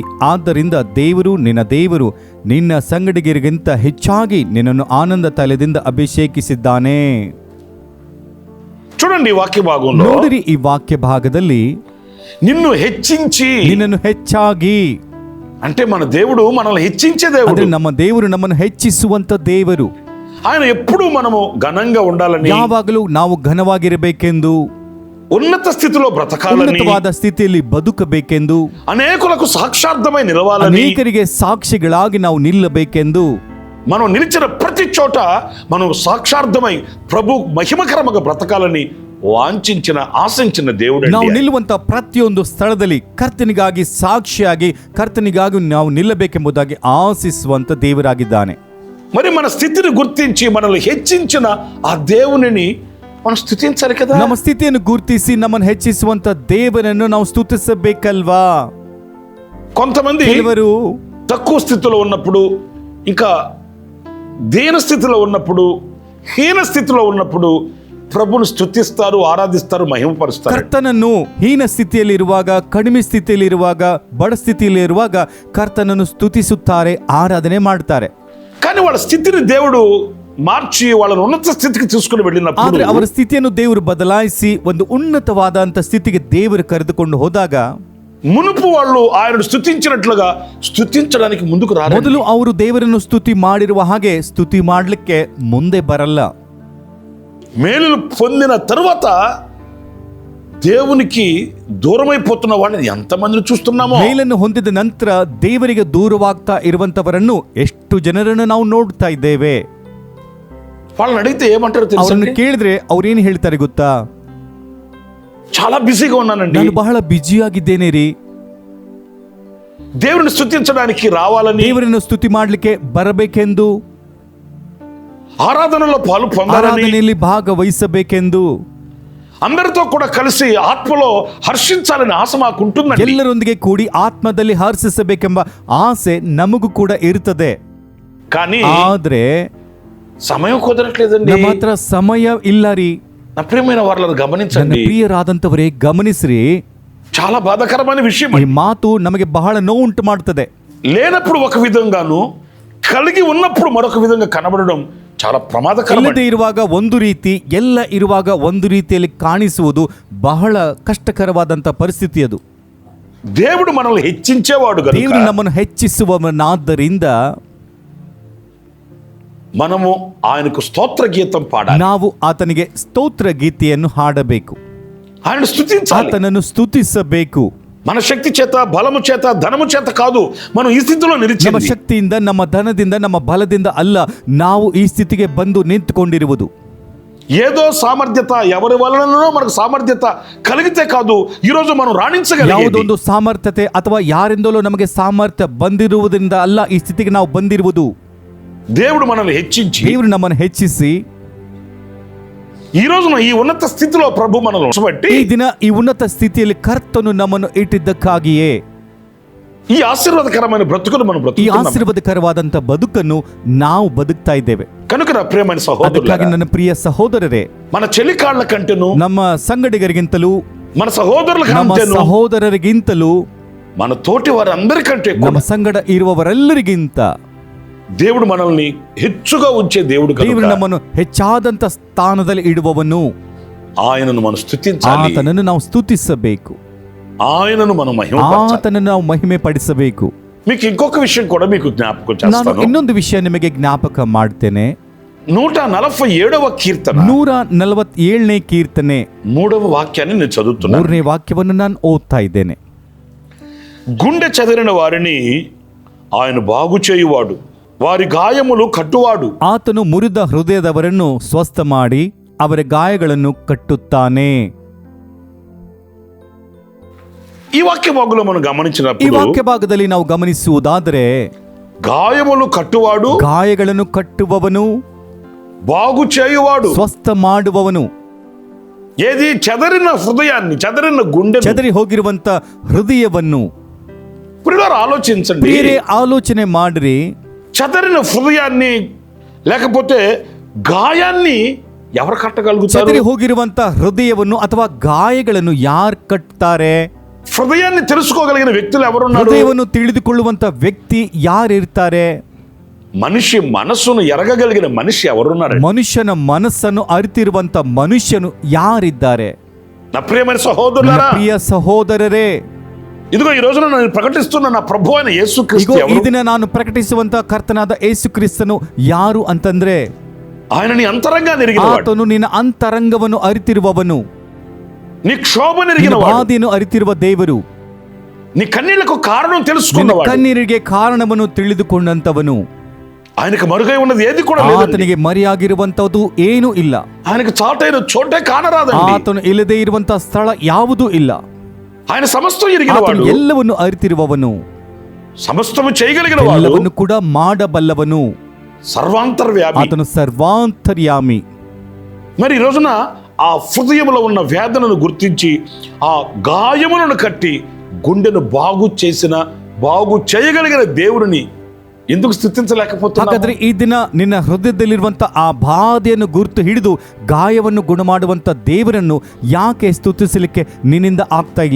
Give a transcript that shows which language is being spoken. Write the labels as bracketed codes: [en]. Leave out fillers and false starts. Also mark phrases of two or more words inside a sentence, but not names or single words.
[kn] ಆದ್ದರಿಂದ ದೇವರು ನಿನ್ನ ದೇವರು ನಿನ್ನ ಸಂಗಡಿಗರಿಗಿಂತ ಹೆಚ್ಚಾಗಿ ನಿನ್ನನ್ನು ಆನಂದ ತೈಲದಿಂದ ಅಭಿಷೇಕಿಸಿದ್ದಾನೆ. [te] చూడండి ఈ వాక్య భాగంలో, [kn] ನೋಡಿರಿ ಈ ವಾಕ್ಯ ಭಾಗದಲ್ಲಿ [te] నిన్ను హెచ్చించి, [kn] ನಿನ್ನನ್ನು ಹೆಚ್ಚಾಗಿ [te] అంటే మన దేవుడు మనల్ని హెచ్చించే [kn] ಅಂದ್ರೆ [te] దేవుడు. [kn] ನಮ್ಮ ದೇವರು ನಮ್ಮನ್ನು ಹೆಚ್ಚಿಸುವಂತ ದೇವರು. [te] ఆయన ఎప్పుడూ మనము ఘనంగా ఉండాలని, [kn] ಯಾವಾಗಲೂ ನಾವು ಘನವಾಗಿರಬೇಕೆಂದು, [te] ఉన్నత స్థితిలో బ్రతకాలని, [kn] ಉನ್ನತವಾದ ಸ್ಥಿತಿಯಲ್ಲಿ ಬದುಕಬೇಕೆಂದು, [te] అనేకులకు సాక్షార్థమై నిలవాలని, [kn] ಅನೇಕರಿಗೆ ಸಾಕ್ಷಿಗಳಾಗಿ ನಾವು ನಿಲ್ಲಬೇಕೆಂದು, [te] మనం నిలిచిన ప్రతి చోట మనం సాక్షార్థమై ప్రభు మహిమకరముగా బ్రతకాలని వాంఛించిన ఆశించిన దేవుడు. [kn] ನಾವು ನಿಲ್ಲುವಂತ ಪ್ರತಿಯೊಂದು ಸ್ಥಳದಲ್ಲಿ ಕರ್ತನಿಗಾಗಿ ಸಾಕ್ಷಿಯಾಗಿ, ಕರ್ತನಿಗಾಗಿ ನಾವು ನಿಲ್ಲಬೇಕೆಂಬುದಾಗಿ ಆಶಿಸುವಂತ ದೇವರಾಗಿದ್ದಾನೆ. [te] మరి మన స్థితిని గుర్తించి మనల్ని హెచ్చించిన ఆ దేవునిని మనం స్తుతించాలి కదా. [kn] ನಮ್ಮ ಸ್ಥಿತಿಯನ್ನು ಗುರುತಿಸಿ ನಮ್ಮನ್ನು ಹೆಚ್ಚಿಸುವಂತ ದೇವರನ್ನು ನಾವು ಸ್ತುತಿಸಬೇಕಲ್ವಾ. [te] కొంతమంది [kn] ಕೆಲವರು [te] తక్కువ స్థితిలో ఉన్నప్పుడు, ఇంకా దీన స్థితిలో ఉన్నప్పుడు, హీన స్థితిలో ఉన్నప్పుడు ప్రభుని స్తుతిస్తారు, ఆరాధిస్తారు, మహిమపరుస్తారు. [kn] ಕರ್ತನನ್ನು ಹೀನ ಸ್ಥಿತಿಯಲ್ಲಿರುವಾಗ, ಕಡಿಮೆ ಸ್ಥಿತಿಯಲ್ಲಿರುವಾಗ, ಬಡ ಸ್ಥಿತಿಯಲ್ಲಿರುವಾಗ ಕರ್ತನನ್ನು ಸ್ತುತಿಸುತ್ತಾರೆ, ಆರಾಧನೆ ಮಾಡ್ತಾರೆ. [te] కానీ వాళ్ళ స్థితిని దేవుడు మార్చి వాళ్ళని ఉన్నత స్థితికి తీసుకుని వెళ్ళినప్పుడు, [kn] ಆದ್ರೆ ಅವರ ಸ್ಥಿತಿಯನ್ನು ದೇವರು ಬದಲಾಯಿಸಿ ಒಂದು ಉನ್ನತವಾದಂತ ಸ್ಥಿತಿಗೆ ದೇವರು ಕರೆದುಕೊಂಡು ಹೋದಾಗ [te] మునుపు వాళ్ళు ఆయనను స్తుతించినట్లుగా స్తుతించడానికి ముందుకు రారు. [kn] ಮೊದಲು ಅವರು ದೇವರನ್ನು ಸ್ತುತಿ ಮಾಡಿರುವ ಹಾಗೆ ಸ್ತುತಿ ಮಾಡಲಿಕ್ಕೆ ಮುಂದೆ ಬರಲ್ಲ. [te] మేలులు పొందిన తరువాత దేవునికి దూరమైపోతున్న వాళ్ళని ఎంతమందిని చూస్తున్నామో. [kn] ಮೇಲನ್ನು ಹೊಂದಿದ ನಂತರ ದೇವರಿಗೆ ದೂರವಾಗ್ತಾ ಇರುವಂತವರನ್ನು ಎಷ್ಟು ಜನರನ್ನು ನಾವು ನೋಡ್ತಾ ಇದ್ದೇವೆ. [te] వాళ్ళని అడిగితే ఏమంటారు [kn] ಅವರನ್ನು [te] తెలుసా? [kn] ಕೇಳಿದ್ರೆ ಅವ್ರೇನು ಹೇಳ್ತಾರೆ ಗೊತ್ತಾ? [te] చాలా బిజీగా ఉన్నానండి, [kn] ನಾನು ಬಹಳ ಬ್ಯುಸಿಯಾಗಿದ್ದೇನೆ ರೀ, [te] దేవుని స్తుతించడానికి రావాలని, [kn] ದೇವರನ್ನು ಸ್ತುತಿ ಮಾಡ್ಲಿಕ್ಕೆ ಬರಬೇಕೆಂದು, [te] ఆరాధనలో పాలు పొందాలని, [kn] ಆರಾಧನೆಯಲ್ಲಿ ಭಾಗವಹಿಸಬೇಕೆಂದು, [te] అందరితో కూడా కలిసి ఆత్మలో హర్షించాలని ఆశ మాకు ఉంటుందండి. [kn] ಎಲ್ಲರೊಂದಿಗೆ ಕೂಡಿ ಆತ್ಮದಲ್ಲಿ ಹರ್ಷಿಸಬೇಕೆಂಬ ಆಸೆ ನಮಗೂ ಕೂಡ ಇರ್ತದೆ. [te] కానీ [kn] ಆದ್ರೆ [te] సమయం కుదరట్లేదండి. [kn] ನಮ್ಮ ಹತ್ರ ಸಮಯ ಇಲ್ಲ ರೀ. [te] నా ప్రియమైన వాళ్ళని [kn] ನನ್ನ [te] గమనించండి, [kn] ಪ್ರಿಯರಾದಂತವರೇ ಗಮನಿಸ್ರಿ, [te] చాలా బాధాకరమైన విషయం. [kn] ಈ ಮಾತು ನಮಗೆ ಬಹಳ ನೋವುಂಟು ಮಾಡ್ತದೆ. [te] లేనప్పుడు ఒక విధంగాను, కలిగి ఉన్నప్పుడు మరొక విధంగా కనబడడం చాలా ప్రమాదకరం. [kn] ಇಲ್ಲದೆ ಇರುವಾಗ ಒಂದು ರೀತಿ, ಎಲ್ಲ ಇರುವಾಗ ಒಂದು ರೀತಿಯಲ್ಲಿ ಕಾಣಿಸುವುದು ಬಹಳ ಕಷ್ಟಕರವಾದಂತ ಪರಿಸ್ಥಿತಿ ಅದು. [te] దేవుడు మనల్ని హెచ్చించేవాడు [kn] ದೇವರು [te] కనుక [kn] ನಮ್ಮನ್ನು ಹೆಚ್ಚಿಸುವವನಾದ್ದರಿಂದ [te] మనము ఆయనకు స్తోత్ర గీతం పాడాలి, [kn] ನಾವು ಆತನಿಗೆ ಸ್ತೋತ್ರ ಗೀತೆಯನ್ನು ಹಾಡಬೇಕು, [te] ఆయన స్తుతించాలి. [kn] ಆತನನ್ನು ಸ್ತುತಿಸಬೇಕು. [te] మన శక్తి చేత, బలము చేత, ధనము చేత కాదు మనం ఈ స్థితిలో [kn] ನಮ್ಮ [te] నిలిచింది. [kn] ಶಕ್ತಿಯಿಂದ, ನಮ್ಮ ಧನದಿಂದ, ನಮ್ಮ ಬಲದಿಂದ ಅಲ್ಲ ನಾವು ಈ ಸ್ಥಿತಿಗೆ ಬಂದು ನಿಂತುಕೊಂಡಿರುವುದು. [te] ఏదో సామర్థ్యత, ఎవరి వలననో మనకు సామర్థ్యత కలిగితే కాదు ఈ రోజు మనం రాణించగలిగేది. [kn] ಯಾವುದೊಂದು ಸಾಮರ್ಥ್ಯತೆ ಅಥವಾ ಯಾರಿಂದಲೂ ನಮಗೆ ಸಾಮರ್ಥ್ಯ ಬಂದಿರುವುದರಿಂದ ಅಲ್ಲ ಈ ಸ್ಥಿತಿಗೆ ನಾವು ಬಂದಿರುವುದು. [te] దేవుడు మనల్ని హెచ్చించి [kn] ದೇವರು ನಮ್ಮನ್ನು ಹೆಚ್ಚಿಸಿ [te] ఈ రోజున ఈ ఉన్నత స్థితిలో ప్రభు మనల్ని ఉంచబట్టి [kn] ಈ ದಿನ ಈ ಉನ್ನತ ಸ್ಥಿತಿಯಲ್ಲಿ ಕರ್ತನು ನಮ್ಮನ್ನು ಇಟ್ಟಿದ್ದಕ್ಕಾಗಿಯೇ [te] ఈ ఆశీర్వాదకరమైన బ్రతుకును మనం [kn] ಈ [te] బ్రతుకుతున్నాం. [kn] ಆಶೀರ್ವಾದಕರವಾದಂತ ಬದುಕನ್ನು ನಾವು ಬದುಕ್ತಾ ಇದ್ದೇವೆ. [te] కనుక నా ప్రియమైన [kn] ಅದಕ್ಕಾಗಿ [te] సహోదరులారా, [kn] ನನ್ನ ಪ್ರಿಯ ಸಹೋದರರೇ, [te] మన చెలికాళ్ళ కంటేను, [kn] ನಮ್ಮ ಸಂಗಡಿಗರಿಗಿಂತಲೂ, [te] మన సహోదరుల [kn] ನಮ್ಮ [te] కంటేను, [kn] ಸಹೋದರರಿಗಿಂತಲೂ, [te] మన తోటి వారందరికంటే [kn] ನಮ್ಮ [te] కూడా [kn] ಸಂಗಡ ಇರುವವರೆಲ್ಲರಿಗಿಂತ [te] దేవుడు మనల్ని హెచ్చుగా ఉంచే దేవుడు [kn] ದೇವರು [te] కనుక [kn] ನಮ್ಮನ್ನು ಹೆಚ್ಚಾದಂತ ಸ್ಥಾನದಲ್ಲಿ ಇಡುವವನು. [te] ఆయనను మనం స్తుతించాలి, [kn] ಆತನನ್ನು ನಾವು ಸ್ತುತಿಸಬೇಕು, [te] ఆయనను మనం మహిమపరచాలి. [kn] ಆತನನ್ನು ನಾವು ಮಹಿಮೆ ಪಡಿಸಬೇಕು. [te] మీకు ఇంకొక విషయం కూడా మీకు జ్ఞాపకం [kn] ನಾನು [te] చేస్తాను. [kn] ಇನ್ನೊಂದು ವಿಷಯ ನಿಮಗೆ ಜ್ಞಾಪಕ ಮಾಡ್ತೇನೆ. [te] 147వ కీర్తన [kn] 147ನೇ ಕೀರ್ತನೆ [te] 3వ వాక్యాన్ని నేను చదువుతున్నాను. [kn] 3ನೇ ವಾಕ್ಯವನ್ನು ನಾನು ಓದ್ತಾ ಇದ್ದೇನೆ. [te] గుండె చెదిరిన వారిని ఆయన బాగు చేయువాడు, వారి గాయములు కట్టువాడు. [kn] ಆತನು ಮುರಿದ ಹೃದಯದವರನ್ನು ಸ್ವಸ್ಥ ಮಾಡಿ ಅವರ ಗಾಯಗಳನ್ನು ಕಟ್ಟುತ್ತಾನೆ. [te] ఈ వాక్య భాగంలో మనం [kn] ಈ [te] గమనించినప్పుడు [kn] ವಾಕ್ಯ ಭಾಗದಲ್ಲಿ ನಾವು ಗಮನಿಸುವುದಾದರೆ [te] గాయములు కట్టువాడు, [kn] ಗಾಯಗಳನ್ನು ಕಟ್ಟುವವನು, [te] బాగు చేయువాడు. [kn] ಸ್ವಸ್ಥ ಮಾಡುವವನು. [te] ఏది చెదరిన హృదయాన్ని, చెదరిన గుండె. [kn] ಚದರಿ ಹೋಗಿರುವಂತ ಹೃದಯವನ್ನು [te] ప్రియులారా ఆలోచించండి, [kn] ಬೇರೆ ಆಲೋಚನೆ ಮಾಡ್ರಿ. [te] చెదరిన హృదయాన్ని లేకపోతే గాయాన్ని ఎవరు కట్టగలుగుతారు? [kn] ಚದರಿ ಹೋಗಿರುವಂತ ಹೃದಯವನ್ನು ಅಥವಾ ಗಾಯಗಳನ್ನು ಯಾರು ಕಟ್ತಾರೆ? [te] హృదయాన్ని తెలుసుకోగలిగిన వ్యక్తులు ఎవరున్నారు? [kn] ಹೃದಯವನ್ನು ತಿಳಿದುಕೊಳ್ಳುವಂತ ವ್ಯಕ್ತಿ ಯಾರಿರ್ತಾರೆ? [te] మనిషి మనస్సును ఎరగగలిగిన మనిషి ఎవరున్నారు? [kn] ಮನುಷ್ಯನ ಮನಸ್ಸನ್ನು ಅರಿತಿರುವಂತ ಮನುಷ್ಯನು ಯಾರಿದ್ದಾರೆ? [te] నా ప్రియమైన [kn] ನನ್ನ [te] సహోదరులారా, [kn] ಪ್ರಿಯ ಸಹೋದರರೇ, [te] ఇదిగో ఈ రోజున నేను ప్రకటిస్తున్న నా ప్రభు అయిన [kn] ಈಗ [te] యేసుక్రీస్తు [kn] ಈ [te] ఎవరు? [kn] ದಿನ ನಾನು ಪ್ರಕಟಿಸುವಂತ ಕರ್ತನಾದ ಯೇಸು ಕ್ರಿಸ್ತನು ಯಾರು ಅಂತಂದ್ರೆ, [te] ఆయన నీ అంతరంగాన్ని ఎరిగినవాడు, [kn] ಆತನು ನಿನ್ನ ಅಂತರಂಗವನ್ನು ಅರಿತಿರುವವನು, [te] నీ క్షోభను [kn] ನಿನ್ನ [te] ఎరిగినవాడు, [kn] ಬಾಧೆಯನ್ನು ಅರಿತಿರುವ ದೇವರು, [te] నీ కన్నీళ్లకు కారణం [kn] ನಿನ್ನ [te] తెలుసుకున్నవాడు. [kn] ಕಣ್ಣೀರಿಗೆ ಕಾರಣವನ್ನು ತಿಳಿದುಕೊಂಡಂತವನು. [te] ఆయనకు మరుగై ఉన్నది ఏది కూడా లేదు. [kn] ಆತನಿಗೆ ಮರೆಯಾಗಿರುವಂತದ್ದು ಏನೂ ಇಲ್ಲ. [te] ఆయనకు చాటైన చోటే కానరాదండి. [kn] ಆತನು ಇಲ್ಲದೆ ಇರುವಂತ ಸ್ಥಳ ಯಾವುದೂ ಇಲ್ಲ. [te] ఆయన సమస్తం [kn] ಆತನು [te] ఎరిగినవాడు, [kn] ಎಲ್ಲವನ್ನು ಅರಿತಿರುವವನು, [te] సమస్తము చేయగలిగిన వాడు, [kn] ಎಲ್ಲವನ್ನು ಕೂಡ ಮಾಡಬಲ್ಲವನು. [te] సర్వాంతర్వ్యాపి. [kn] ಆತನು ಸರ್ವಾಂತರ್ಯಾಮಿ. [te] మరి ఈ రోజున ఆ హృదయంలో ఉన్న వేదనను గుర్తించి ఆ గాయములను కట్టి గుండెను బాగు చేయగలిగిన దేవుడిని ఎందుకు స్థుతించలేకపోతున్నావు? [kn] ಹಾಗಾದ್ರೆ ಈ ದಿನ ನಿನ್ನ ಹೃದಯದಲ್ಲಿರುವಂತ ಆ ಬಾಧೆಯನ್ನು ಗುರುತು ಹಿಡಿದು ಗಾಯವನ್ನು ಗುಣ ಮಾಡುವಂತ ದೇವರನ್ನು ಯಾಕೆ ಸ್ತುತಿಸಲಿಕ್ಕೆ ನಿನ್ನಿಂದ ಆಗ್ತಾ ಇಲ್ಲ?